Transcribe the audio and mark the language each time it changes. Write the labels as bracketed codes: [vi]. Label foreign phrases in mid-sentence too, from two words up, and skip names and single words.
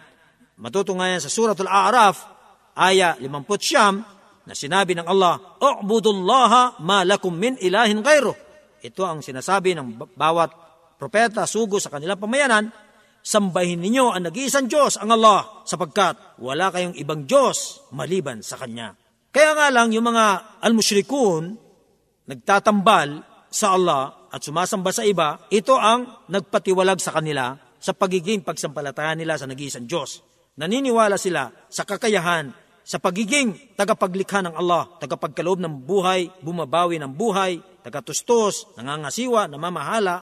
[tl] Matutunghayan sa Suratul A'raf, aya 50, na sinabi ng Allah, [ar] "اعبدوا الله ما لكم من إله غيره." [tl] Ito ang sinasabi ng bawat propeta, sugo sa kanilang pamayanan, sambahin ninyo ang nag-iisang Diyos, ang Allah, sapagkat wala kayong ibang Diyos maliban sa Kanya. Kaya nga lang yung mga al-mushrikun, nagtatambal sa Allah at sumasamba sa iba, ito ang nagpatiwalag sa kanila sa pagiging pagsampalataya nila sa nag-iisang Diyos. Naniniwala sila sa kakayahan, sa pagiging tagapaglikha ng Allah, tagapagkaloob ng buhay, bumabawi ng buhay, tagatustos, nangangasiwa, namamahala.